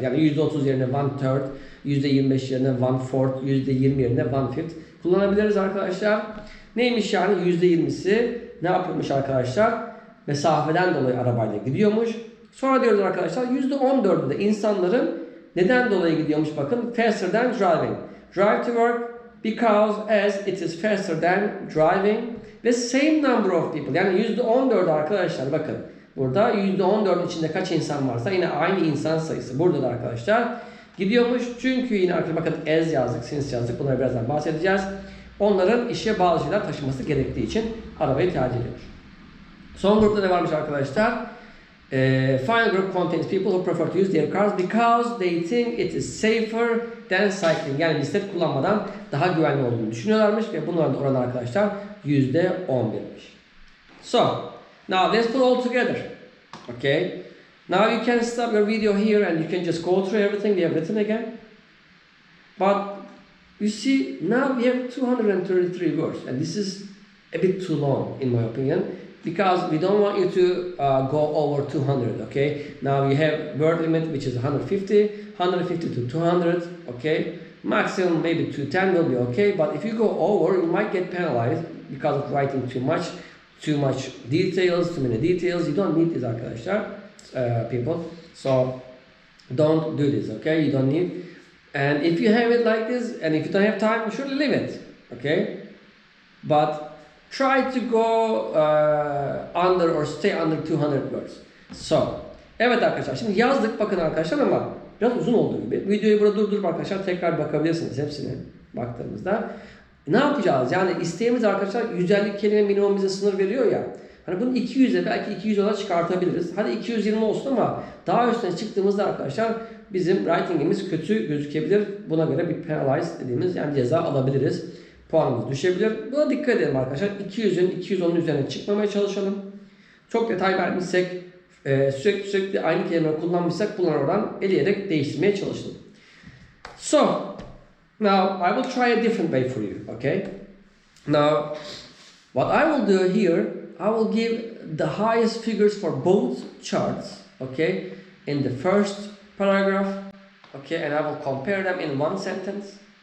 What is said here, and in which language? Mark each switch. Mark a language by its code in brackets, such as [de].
[tr] Yani %30 yerine 1/3, %25 yerine 1/4, %20 yerine 1/5 kullanabiliriz arkadaşlar. Neymiş yani? %20'si ne yapıyormuş arkadaşlar? Mesafeden dolayı arabayla gidiyormuş. Sonra diyoruz arkadaşlar %14'ü de insanların neden dolayı gidiyormuş? [en] Bakın, faster than driving. Drive to work because as it is faster than driving. Ve same number of people. [tr] Yani %14'ü arkadaşlar bakın. Burada %14'ün içinde kaç insan varsa yine aynı insan sayısı. Burada da arkadaşlar gidiyormuş. Çünkü yine arkadaşlar bakın as yazdık, since yazdık. Bunları birazdan bahsedeceğiz. Onların işe bazı şeyler taşıması gerektiği için arabayı tercih ediyormuş. Son grupta ne varmış arkadaşlar? [en] Final group contains people who prefer to use their cars because they think it is safer than cycling. [tr] Yani bisiklet kullanmadan daha güvenli olduğunu düşünüyorlarmış ve bunların da oranı arkadaşlar %11'miş. [en] So, now let's put all together. Okay. Now you can stop your video here and you can just go through everything we have written again. But you see, now we have 233 words, and this is a bit too long in my opinion, because we don't want you to go over 200, okay? Now we have word limit which is 150 to 200, okay? Maximum maybe 210 will be okay, but if you go over, you might get penalized because of writing too much details, too many details. You don't need this arkadaşlar, people. So don't do this, okay? You don't need. And if you have it like this, and if you don't have time, you should leave it, okay? But try to go under or stay under 200 words. [tr] So, evet arkadaşlar, şimdi yazdık bakın arkadaşlar ama biraz uzun olduğu gibi. Videoyu burada durdurup arkadaşlar tekrar bakabilirsiniz hepsine baktığımızda. Ne yapacağız? Yani isteğimiz arkadaşlar 150 kelime minimum bize sınır veriyor ya. Hani bunu 200'e belki 210'a çıkartabiliriz. Hadi 220 olsun ama daha üstüne çıktığımızda arkadaşlar bizim writing'imiz kötü gözükebilir. Buna göre bir penalize dediğimiz yani ceza alabiliriz. Puanımız düşebilir. Buna dikkat edelim arkadaşlar. 200'ün 210'un üzerine çıkmamaya çalışalım. Çok detay vermişsek, sürekli aynı kelimeleri kullanmışsak bunları oradan eleyerek değiştirmeye çalışalım. [en] So, now I will try a different way for you, okay? Now, what I will do here, I will give the highest figures for both charts, okay? In the first paragraph, okay? And I will compare them in one sentence.